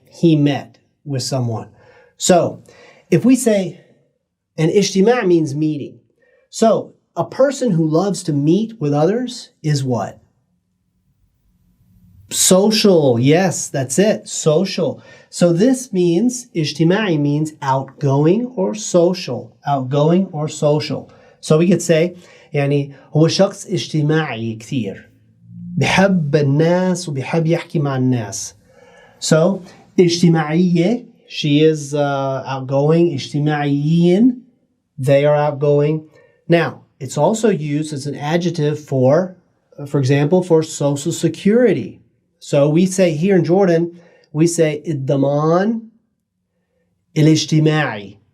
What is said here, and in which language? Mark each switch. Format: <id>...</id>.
<en>He met with someone. So if we say, and اجتماع means meeting. So a person who loves to meet with others is what? Social. Yes, that's it. Social. So this means, اجتماعي means outgoing or social. Outgoing or social. So we could say,</en> <ar>يعني هو شخص اجتماعي كثير. بحب الناس وبحب يحكي مع الناس.</ar> <en>So اجتماعية, she is outgoing. اجتماعيين, they are outgoing. Now, it's also used as an adjective for example, for social security. So we say here in Jordan, we say الضمان الاجتماعي.</en>